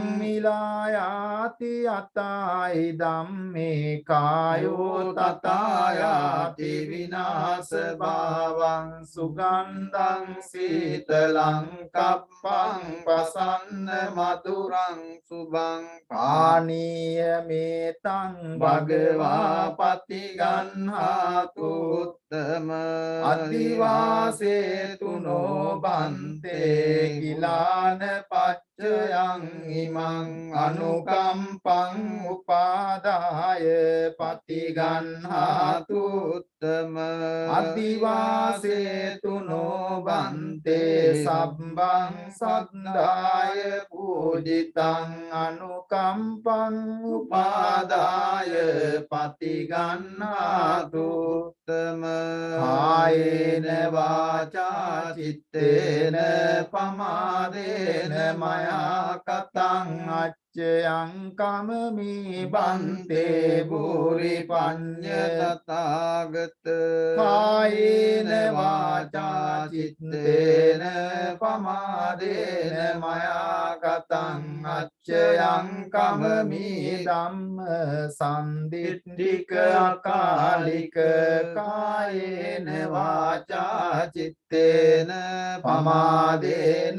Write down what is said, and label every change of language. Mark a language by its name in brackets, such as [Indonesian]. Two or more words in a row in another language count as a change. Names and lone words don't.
[Pali] මිලායාති අතායි ධම්මේ කායෝ තතායාති විනාශ භාවං සුගන්ධං සීතලං කප්පං පසන්න මధుරං සුභං පානීය මේතං භගවා පතිගන්හාතු උත්තම අදිවාසේතුනෝ බන්තේ කිලාන පච්චයං ඉමං අනුකම්පං උපාදාය පතිගන්හාතු උත්තම අදිවාසේතුනෝ බන්තේ සබ්බං සද්දාය පූජිතං අනුකම්පං උපාදාය පතිගන්හාතු උත්තම කායේන වාචා චිත්තේන පමාදේන මයා කතං අච්චයං කමමි බන්තේ භූරි පඤ්ඤ තථාගත කායේන වාචා චිත්තේන පමාදේන මයා කතං අච්චයං කමමි ධම්ම සම්දිට්ඨික අකාලික කායේන වාචා චිත්තේන පමාදේන